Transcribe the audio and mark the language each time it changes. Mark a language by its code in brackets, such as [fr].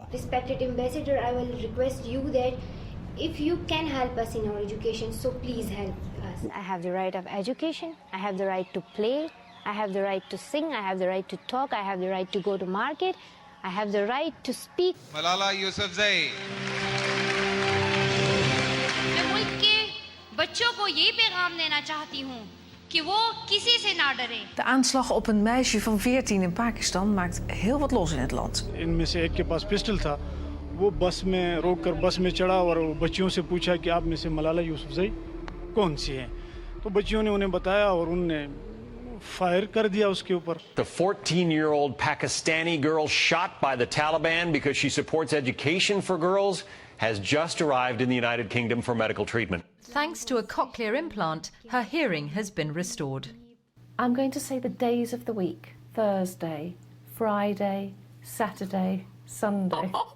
[en] Respected Ambassador, I will request you that if you can help us in our education, so please help us. I have the right of education, I have the right to play, I have the right to sing, I have the right to talk, I have the right to go to market, I have the right to speak. Malala Yousafzai. [hi] मैं मुल्क के बच्चों को ये पैगाम देना चाहती हूँ कि वो किसी से ना डरें. [nl] De aanslag op een meisje van 14 in Pakistan maakt heel wat los in het land. [hi] इनमें से एक के पास पिस्टल था. वो बस में रोककर बस में चढ़ा और बच्चियों से पूछा कि आप में से मलाला यूसुफजई कौन सी हैं. तो बच्चियों ने उन्हें बताया और उन्होंने फायर कर दिया उसके ऊपर. [en] The 14-year-old Pakistani girl shot by the Taliban because she supports education for girls has just arrived in the United Kingdom for medical treatment. Thanks to a cochlear implant, her hearing has been restored. I'm going to say the days of the week: Thursday, Friday, Saturday, Sunday.